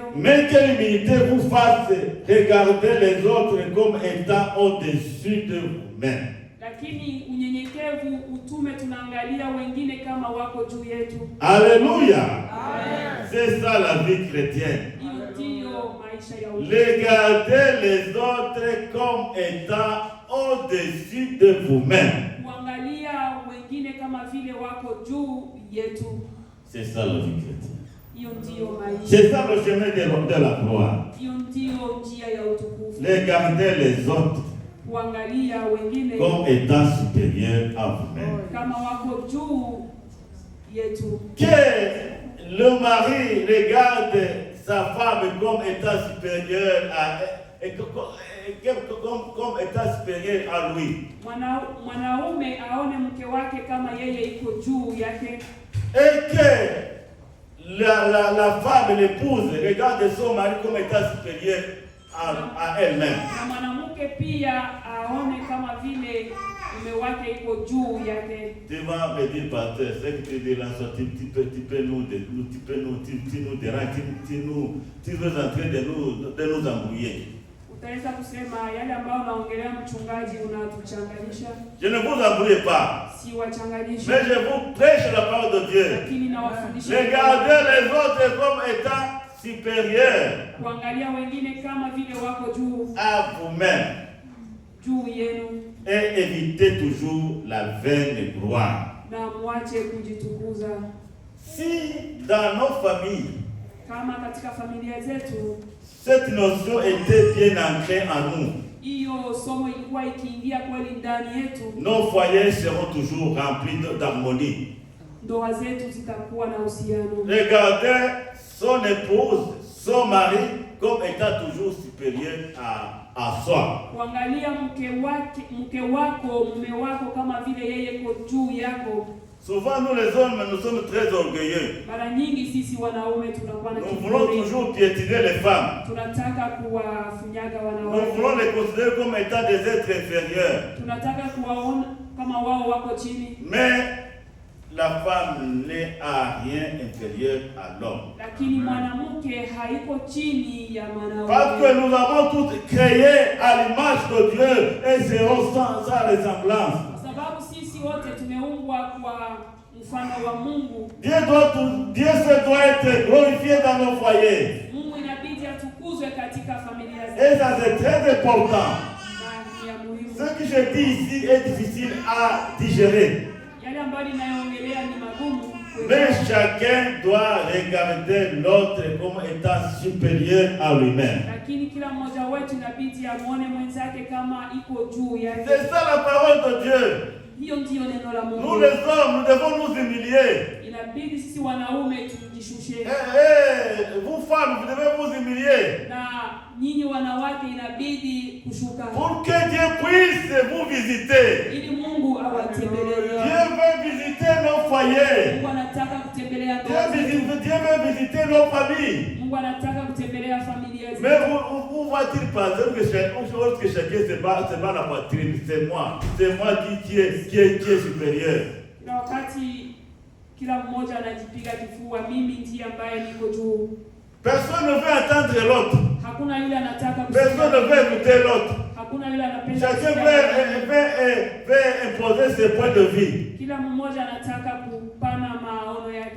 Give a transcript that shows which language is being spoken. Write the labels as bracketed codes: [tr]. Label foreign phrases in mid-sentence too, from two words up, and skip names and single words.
[fr] mais que l'humilité vous fasse regarder les autres comme étant au-dessus de vous-même. [sw] lakini unyenyekevu utume tunaangalia wengine kama wako juu yetu. [fr] Alléluia. C'est ça la vie chrétienne. [sw] Hiyo ndiyo maisha ya [fr] Regardez les autres comme étant au-dessus de vous-même. [sw] kuangalia wengine kama vile wako juu yetu. [fr] C'est ça la vie chrétienne. [sw] Hiyo ndiyo maisha. [fr] C'est ça le chemin de la gloire. [sw] Hiyo ndiyo njia ya utukufu. [fr] Regardez les autres [sw] Kuangalia wengine [fr] comme étant supérieurs à vous-même. [sw] kama wako juu yetu. [fr] Que le mari regarde sa femme comme étant supérieure à comme étant supérieur à lui. [sw] Mwanaume aone mke wake kama yeye iko juu yake. [fr] Et que la femme, l'épouse, regarde son mari comme étant supérieur à elle-même. [sw] Na mwanamke pia aone kama vile mume wake iko juu yake. [fr] Tu vas me dire, pasteur, ce que tu dis là, tu peux nous déranger, tu veux entrer de nous embrouiller. [sw] Utaweza kusema yale ambayo unaongelea mchungaji unatuchanganyisha. [fr] Je ne vous embrouille pas, [sw] Si wachanganisha. [fr] mais je vous prêche la parole de Dieu. [sw] Lakini nawafundisha [fr] Regardez les autres comme étant supérieurs [sw] kuangalia wengine kama vile wako juu [fr] à vous-même. [sw] juu yenu, [fr] et évitez toujours la vaine gloire. [sw] na mwache kujitukuza. [fr] Si dans nos familles, [sw] Kama katika familia zetu [fr] cette notion était bien ancrée en nous, [sw] hiyo somo ilikuwa ikiingia kweli ndani yetu, [fr] nos foyers seront toujours remplis d'harmonie. [sw] ndoa zetu zitakuwa na uhusiano. [fr] Regardez son épouse, son mari, comme étant toujours supérieur à soi. [sw] Kuangalia mke wako, mume wako kama vile yeye ko juu yako. [fr] Souvent, nous les hommes, nous sommes très orgueilleux. [sw] Mara nyingi sisi wanaume tunakuwa na [fr] Nous voulons [sw] kiburi. [fr] toujours piétiner les femmes. [sw] Tunataka kuwafunyaga [fr] Nous [sw] wanawake. [fr] voulons les considérer comme étant des êtres inférieurs. [sw] Tunataka kuwaona kama wao wako chini. [fr] Mais la femme n'est à rien inférieur à l'homme. [sw] Lakini mwanamke haiko chini ya [fr] Parce que [sw] mwanaume. [fr] nous avons tous créé à l'image de Dieu et serons sans ressemblance. [sw] Kwa sababu sisi wote tumeumbwa kwa mfano wa Mungu. [fr] Dieu se doit être glorifié dans nos foyers. [sw] Mungu inabidi atukuzwe katika familia [fr] Et [sw] zetu. [fr] ça c'est très important. [sw] Na ni ya muhimu. [fr] Ce que je dis ici est difficile à digérer. [sw] Yale ambayo ninayoongelea ni magumu [fr] Mais [sw] kuelewa. [fr] chacun doit regarder l'autre comme étant supérieur à lui-même. [sw] Lakini kila mmoja wetu inabidi amuone mwenzake kama iko juu yake. [fr] C'est ça la parole de Dieu. [sw] Hiyo ndiyo neno la [fr] Nous [sw] Mungu. [fr] les hommes, nous devons nous humilier. [sw] Inabidi sisi wanaume tujishushe. [fr] Vous femmes, vous devez vous humilier. [sw] Na nyinyi wanawake inabidi kushuka. [fr] Pour que Dieu puisse vous visiter. [sw] Ili Mungu awatembelee. [fr] Dieu veut visiter nos foyers. [sw] Mungu anataka kutembelea [fr] Dieu [sw] ndoa zetu. [fr] veut visiter nos familles. [sw] Mungu anataka kutembelea familia zetu. [fr] Mais où va-t-il passer que chacun se bat la poitrine? C'est moi qui est supérieur. [sw] Na wakati kila mmoja anajipiga kifua, mimi ndiye ambaye niko juu. [fr] Personne ne veut entendre l'autre. [sw] Hakuna yule anataka [fr] Personne ne veut écouter l'autre. [sw] Hakuna yule anapenda [fr] Chacun [sw] kusikia. [fr] veut imposer ses points de vue. [sw] Kila mmoja anataka kupana maono yake.